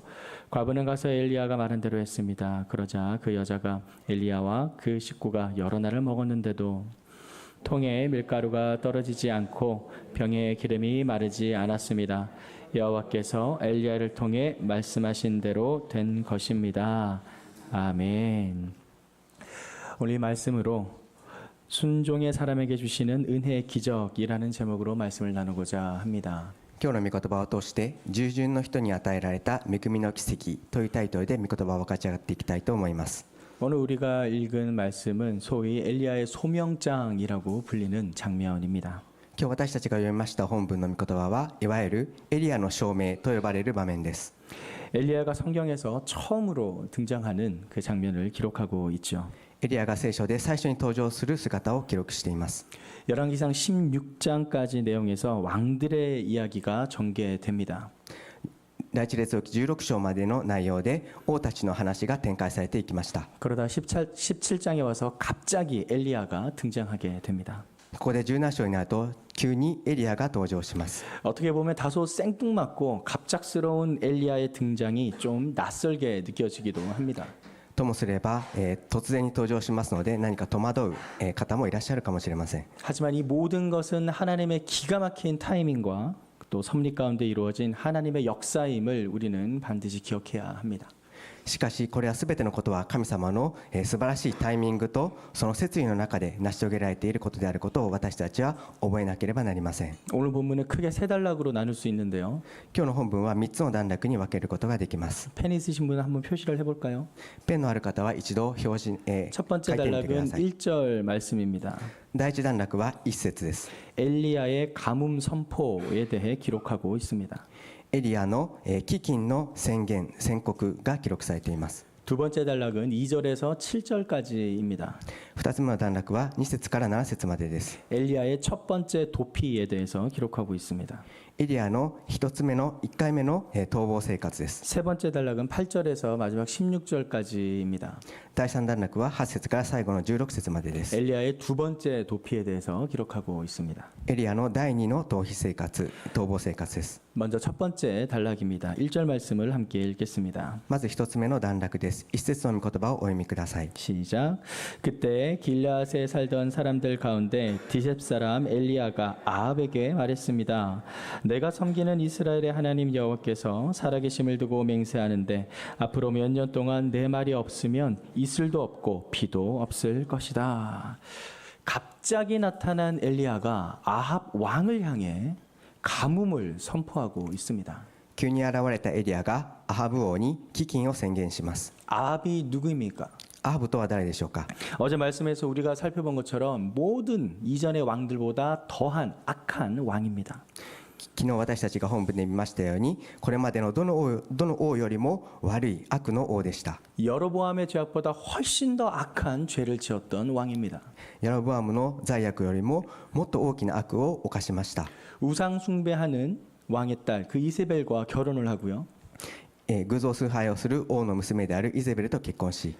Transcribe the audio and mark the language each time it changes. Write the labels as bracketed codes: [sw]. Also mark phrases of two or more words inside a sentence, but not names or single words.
[ko] 과부는 가서 엘리야가 말한 대로 했습니다. 그러자 그 여자가 엘리야와 그 식구가 여러 날을 먹었는데도 통에 밀가루가 떨어지지 않고 병에 기름이 마르지 않았습니다. 여호와께서 엘리야를 통해 말씀하신 대로 된 것입니다. 아멘. 오늘 이 말씀으로 순종의 사람에게 주시는 은혜의 기적이라는 제목으로 말씀을 나누고자 합니다. [ja] 今日の御言葉を通して従順の人に与えられた恵みの奇跡というタイトルで御言葉を分かち上がっていきたいと思います。 [ko] 오늘 우리가 읽은 말씀은 소위 엘리야의 소명장이라고 불리는 장면입니다. [ja] 今日私たちが読みました本文の御言葉はいわゆるエリアの証明と呼ばれる場面です。 [ko] 엘리야가 성경에서 처음으로 등장하는 그 장면을 기록하고 있죠. [ja] エリアが聖書で最初に登場する姿を記録しています。 [ko] 열왕기상 16장까지 내용에서 왕들의 이야기가 전개됩니다. [ja] 第一列王記16章までの内容で王たちの話が展開されていきました。 [ko] 그러다 17장에 와서 갑자기 엘리야가 등장하게 됩니다. [ja] ここで17章になると急にエリアが登場します。 [ko] 어떻게 보면 다소 생뚱맞고 갑작스러운 엘리야의 등장이 좀 낯설게 느껴지기도 합니다. [ja] ともすれば、突然に登場しますので何か戸惑う、方もいらっしゃるかもしれません。 [ko] 하지만 이 모든 것은 하나님의 기가 막힌 타이밍과 또 섭리 가운데 이루어진 하나님의 역사임을 우리는 반드시 기억해야 합니다. [ja] しかしこれは全てのことは神様の素晴らしいタイミングとその摂理の中で成し遂げられていることであることを私たちは覚えなければなりません。 [ko] 오늘 본문은 크게 세 단락으로 나눌 수 있는데요. [ja] 今日の本文は3つの段落に分けることができます。 [ko] 펜 있으신 분은 한번 표시를 해볼까요? [ja] ペンのある方は一度表示、 [ko] 첫 [ja] 書 [ko] 번째 [ja] いてみてくだ [ko] 단락은 [ja] さい。 [ko] 1절 말씀입니다. [ja] 第一段落は1節です。 [ko] 엘리야의 가뭄 선포에 대해 기록하고 있습니다. [ja] エリアの飢饉の宣言宣告が記録されています。 [ko] 두 번째 단락은 2절에서 7절까지입니다. [ja] 2 つ目の段落は2節から7節までです。 [ko] 엘리야의 첫 번째 도피에 대해서 기록하고 있습니다. [ja] エリアの1つ目の1回目の逃亡生活です。 [ko] 세 번째 단락은 8절에서 마지막 16절까지입니다. [ja] 第3段落は8節から最後の16節までです。 [ko] 엘리야의 두 번째 도피에 대해서 기록하고 있습니다. [ja] エリアの第2の逃避生活逃亡生活です。 [ko] 먼저 첫 번째 단락입니다. 1절 말씀을 함께 읽겠습니다. [ja] まず一つ目の段落です。一節の御言葉をお読みください。 [ko] 시작. 그때 길르앗에 살던 사람들 가운데 디셉 사람 엘리야가 아합에게 말했습니다. 내가 섬기는 이스라엘의 하나님 여호와께서 살아계심을 두고 맹세하는데 앞으로 몇 년 동안 내 말이 없으면 이슬도 없고 비도 없을 것이다. 갑자기 나타난 엘리야가 아합 왕을 향해 가뭄을 선포하고 있습니다. [ja] 急に現れたエリアがアハブ王に飢饉を宣言します。 [ko] 아합이 누구입니까? [ja] アハブとは誰でしょうか。 [ko] 어제 말씀에서 우리가 살펴본 것처럼 모든 이전의 왕들보다 더한 악한 왕입니다. [ja] 昨日私たちが本文で見ましたように、これまでのどの王よりも悪い悪の王でした。 [ko] 여로보암의 죄악보다 훨씬 더 악한 죄를 지었던 왕입니다. [ja] ヤロブアムの罪悪よりももっと大きな悪を犯しました。 [ko] 우상 숭배하는 왕의 딸 그 이세벨과 결혼을 하고요. [ja] 偶像崇拝をする王の娘であるイゼベルと結婚し、